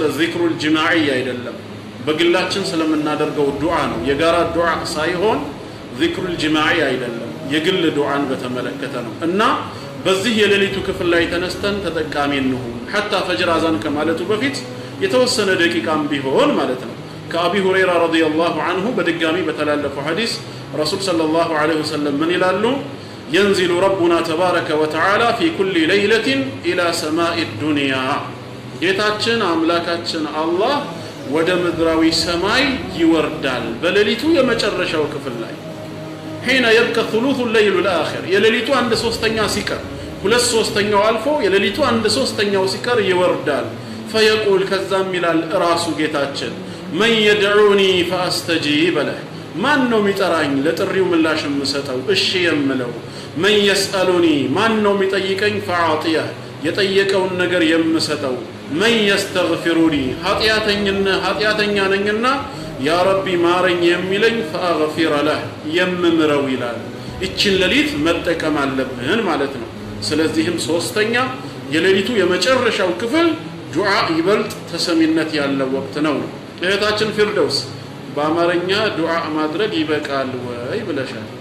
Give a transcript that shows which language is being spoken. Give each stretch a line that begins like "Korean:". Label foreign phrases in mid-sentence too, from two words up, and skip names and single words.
Arabic: الذكر الجماعي
Amharic: አይደለም፣ በግላችን ስለምናደርገው ዱዓ ነው። የጋራ ዱዓ ሳይሆን
Arabic: الذكر الجماعي
Amharic: አይደለም፣ የግል ዱዓን በተመለከተ ነው። እና በዚህ የሌሊቱ ክፍል ላይ ተነስተን ተጠቃሚ እንሁን።
Arabic: حتى الفجر
Amharic: አዛን ከማለቱ በፊት የተወሰነ ደቂቃም ቢሆን ማለት ነው። ከአቢ ሁረይራ
Arabic: رضي الله عنه
Amharic: በድጋሚ በተላለፈው ሐዲስ ረሱል
Arabic: صلى الله عليه وسلم
Amharic: ምን ይላሉ?
Arabic: ينزل ربنا تبارك وتعالى في كل ليلة إلى سماء الدنيا
Amharic: ጌታችን አምላካችን አላህ ወደ ምድራዊ ሰማይ ይወርዳል በሌሊቱ የመጨረሻው ክፍል ላይ
Arabic: حين يبقى ثلث الليل الآخر
Amharic: የሌሊቱ 1/3 ሲቀር 2/3 አልፎ የሌሊቱ 1/3 ሲቀር ይወርዳል። فيقول ከዛም ይላል ራሱ ጌታችን
Arabic: من يدعوني فأستجيب له
Amharic: ማን ነው የሚጠራኝ ለጥሪው ምላሽ የምሰጠው እሺ የምለው?
Arabic: من يسألني
Amharic: ማን ነው የሚጠይቀኝ? فأعطيه የጠየቀውን ነገር የምሰጠው።
Arabic: من يستغفرني
Amharic: ኃጢአተኛ ነኝና
Arabic: يا ربي
Amharic: ማረኝ የሚለኝ
Arabic: فأغفر له
Amharic: የምምረው ይላል። እችን ሌሊት መጠቀም አለብን ማለት ነው። ስለዚህም ሶስተኛ የሌሊቱ የመጨረሻው ክፍል ዱዓ ይበልጥ ተሰሚነት ያለው ወቅት ነው። እህታችን ፊርደውስ በአማርኛ ዱዓ ማድረግ ይበቃል ወይ ብለሻል።